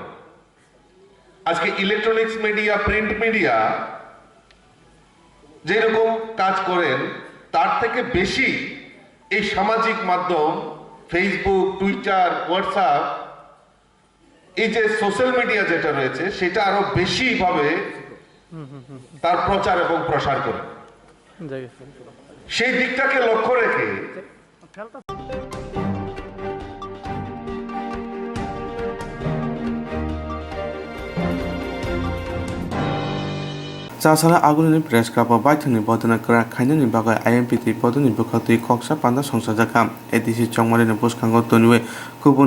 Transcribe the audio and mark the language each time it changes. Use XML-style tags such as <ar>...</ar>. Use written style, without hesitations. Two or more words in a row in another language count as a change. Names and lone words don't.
<bn>আজকে</bn> <en>electronics media, print media</en> <bn>যেরকম কাজ করেন তার থেকে বেশি এই সামাজিক মাধ্যম ফেসবুক, টুইটার, হোয়াটসঅ্যাপ, এই যে</bn> <en>social media</en> <bn>যেটা রয়েছে সেটা আরো বেশি ভাবে তার প্রচার এবং প্রসার করে। সেই দিকটাকে লক্ষ্য রেখে</bn> <trp>Jasala agulini</trp> <en>press club</en> <trp>baithuni bodana kra khainani bagai IMPT bodoni bukhati koksa panda songsajakam edisi chongmarina buskhango tonwe kubun</trp>